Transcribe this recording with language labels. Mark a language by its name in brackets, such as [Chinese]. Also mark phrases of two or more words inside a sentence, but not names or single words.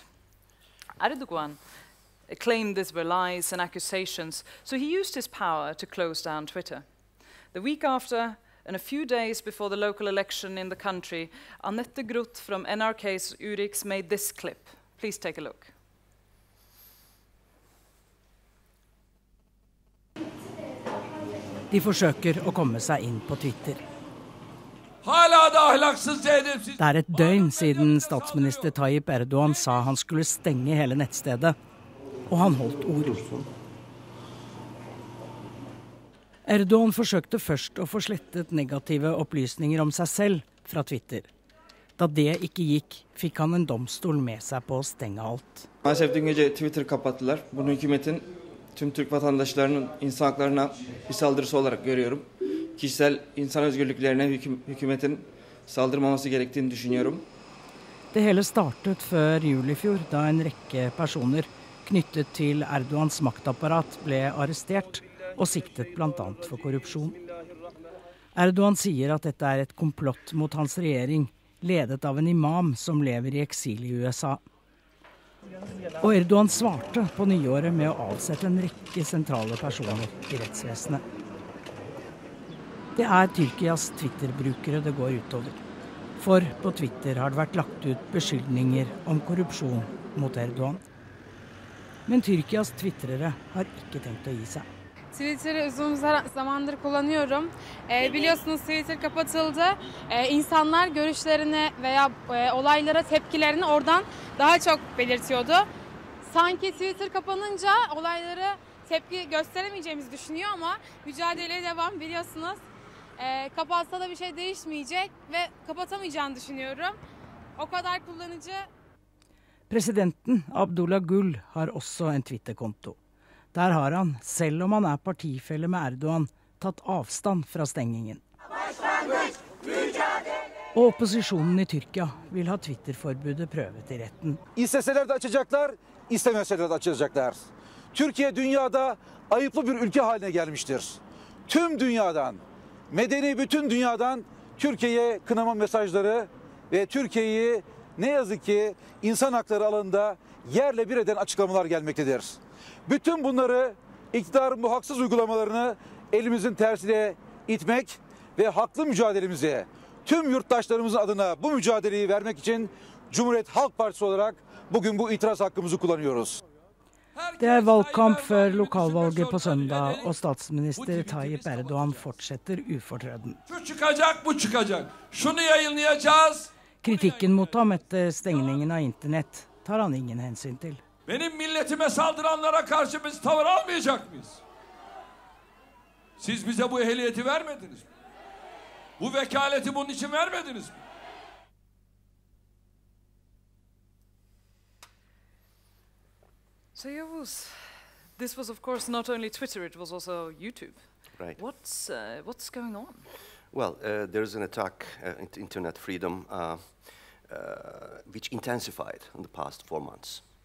[English] Erdoğan claimed these were lies and accusations, so he used his power to close down Twitter. The week after, and a few days before the local election in the country, Anette Groth from NRK's Urix made this clip. Please take a look. [Norwegian] De forsøker å komme seg inn på Twitter. Det er et døgn siden statsminister Tayyip Erdoğan sa han skulle stenge hele nettstedet, og han holdt ord. Erdoğan forsøkte først å få slettet negative opplysninger om seg selv fra Twitter. Da det ikke gikk, fikk han en domstol med seg på å stenge alt. [Turkish] Maalesef dün gece Twitter kapattılar. Bunu hükümetin tüm Türk vatandaşlarının insan haklarına bir saldırısı olarak görüyorum. Kişisel insan özgürlüklerine hükümetin saldırmaması gerektiğini düşünüyorum. [Norwegian] Det hele startet før jul i fjor, da en rekke personer knyttet til Erdoğans maktapparat ble arrestert og siktet blant annet for korrupsjon. Erdoğan sier at dette er et komplott mot hans regjering, ledet av en imam som lever i eksil i USA. Og Erdoğan svarte på nyåret med å avsette en rekke sentrale personer i rettsvesenet. Det er Tyrkias Twitter-brukere det går utover. For på Twitter har det vært lagt ut beskyldninger om korrupsjon mot Erdoğan. Men Tyrkias twitterere har ikke tenkt å gi seg. [Turkish] Twitter'ı uzun zamandır kullanıyorum. Biliyorsunuz Twitter kapatıldı. İnsanlar görüşlerini veya olaylara tepkilerini oradan daha çok belirtiyordu. Sanki Twitter kapanınca olaylara tepki gösteremeyeceğimizi düşünüyor ama mücadeleye devam, biliyorsunuz. Kapatsa da bir şey değişmeyecek ve kapatamayacağını düşünüyorum. O kadar kullanıcı. [Norwegian] Presidenten Abdullah Gül har også en Twitter-konto. Der har han, selv om han er partifelle med Erdoğan, tatt avstand fra stengingen. Og opposisjonen i Tyrkia vil ha Twitter-forbudet prøvet i retten. [Turkish] İsteseler de açacaklar, istemeseler de açacaklar. Türkiye dünyada ayıplı bir ülke haline gelmiştir. Tüm dünyadan, medeni bütün dünyadan Türkiye'ye kınama mesajları ve Türkiye'yi ne yazık ki insan hakları alanında yerle bir eden açıklamalar gelmektedir. Bütün bunları iktidarın bu haksız uygulamalarını elimizin tersine itmek ve haklı mücadelemize tüm yurttaşlarımızın adına bu mücadeleyi vermek için Cumhuriyet Halk Partisi olarak bugün bu itiraz hakkımızı kullanıyoruz. [Norwegian] Det er valgkamp før lokalvalget på søndag, og statsminister Tayyip Erdoğan fortsetter ufortrøden. [Turkish] Şu çıkacak, bu çıkacak. Şunu yayınlayacağız. [Norwegian] Kritikken mot ham etter stengningen av internett tar han ingen hensyn til. [Turkish] Benim milletime saldıranlara karşı biz tavır almayacak mıyız? Siz bize bu ehliyeti vermediniz mi? Bu vekaleti bunun için vermediniz mi? [English] So Yavuz, this was of course not only Twitter, it was also YouTube. Right. What's going on? Well, there's an attack into internet freedom which intensified in the past 4 months.